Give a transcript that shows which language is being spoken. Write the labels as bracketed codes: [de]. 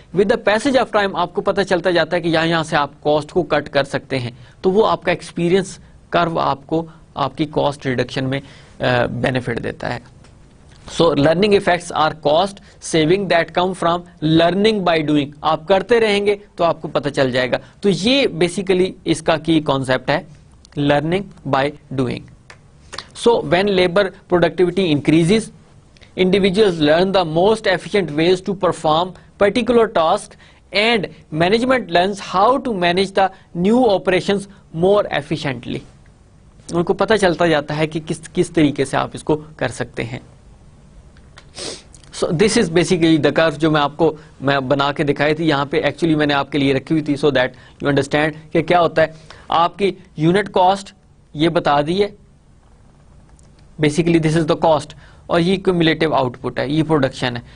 [en] with the passage of time [ur] آپ کو پتہ چلتا جاتا ہے کہ یہاں سے آپ کاسٹ کو کٹ کر سکتے ہیں, تو وہ آپ کا ایکسپیرئنس کرو آپ کو آپ کی کاسٹ ریڈکشن میں بینیفٹ دیتا ہے. [en] So learning effects are cost saving that come from learning by doing. [ur] آپ کرتے رہیں گے تو آپ کو پتہ چل جائے گا. تو یہ بیسیکلی اس کا کی کانسیپٹ ہے, learning by doing. [en] So when labour productivity increases, individuals learn the most efficient ways to perform particular task and management learns how to manage the new operations more efficiently. [ur] ان کو پتہ چلتا جاتا ہے کہ کس طریقے سے آپ اس کو کر سکتے ہیں. [en] So this is basically the curve [ur] جو میں آپ کو بنا کے دکھائی تھی, یہاں پہ ایکچولی میں نے آپ کے لیے رکھی ہوئی تھی [en] so that you understand [ur] کہ کیا ہوتا ہے. آپ کی یونٹ کاسٹ یہ بتا دی ہے, [en] basically this is the cost, [ur] اور یہ کیومولیٹو آؤٹ پٹ ہے, یہ پروڈکشن ہے.